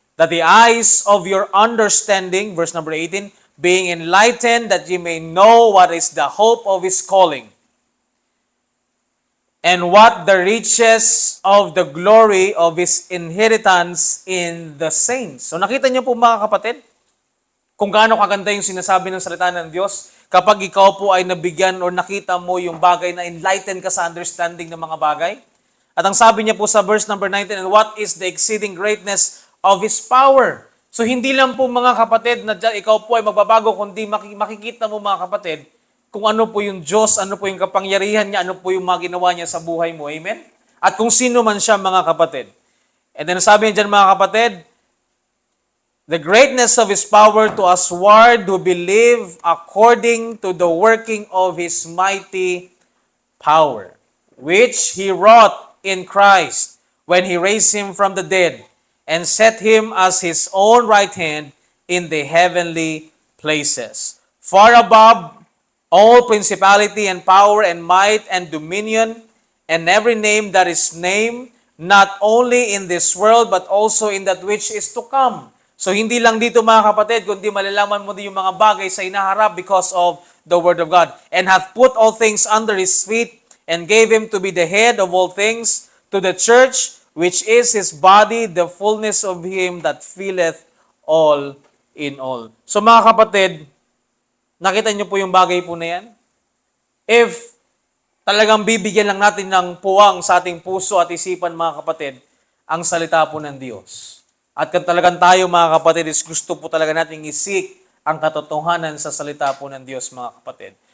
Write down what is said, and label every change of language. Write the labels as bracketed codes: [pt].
[en] That the eyes of your understanding, verse number 18, being enlightened, that ye may know what is the hope of His calling, and what the riches of the glory of His inheritance in the saints. [tl] So nakita niyo po mga kapatid, kung gaano kaganda yung sinasabi ng salita ng Diyos, kapag ikaw po ay nabigyan or nakita mo yung bagay na enlighten ka sa understanding ng mga bagay. At ang sabi niya po sa [en] verse number 19, and what is the exceeding greatness of His power? [tl] So hindi lang po mga kapatid na ikaw po ay magbabago, kundi makikita mo mga kapatid kung ano po yung Diyos, ano po yung kapangyarihan niya, ano po yung mga ginawa niya sa buhay mo. Amen? At kung sino man siya mga kapatid. [en] And then [tl] sabi niya dyan mga kapatid, [en] the greatness of His power to usward who believe according to the working of His mighty power, which He wrought in Christ when He raised Him from the dead and set Him as His own right hand in the heavenly places, far above all principality and power and might and dominion and every name that is named, not only in this world but also in that which is to come. [tl] So hindi lang dito mga kapatid, kundi malalaman mo din yung mga bagay sa inaharap [en] because of the Word of God. And hath put all things under His feet, and gave Him to be the head of all things to the church, which is His body, the fullness of Him that filleth all in all. [tl] So mga kapatid, nakita niyo po yung bagay po na yan? If talagang bibigyan lang natin ng puwang sa ating puso at isipan, mga kapatid, ang salita po ng Diyos. At kung talagang tayo, mga kapatid, is gusto po talaga nating isik ang katotohanan sa salita po ng Diyos, mga kapatid.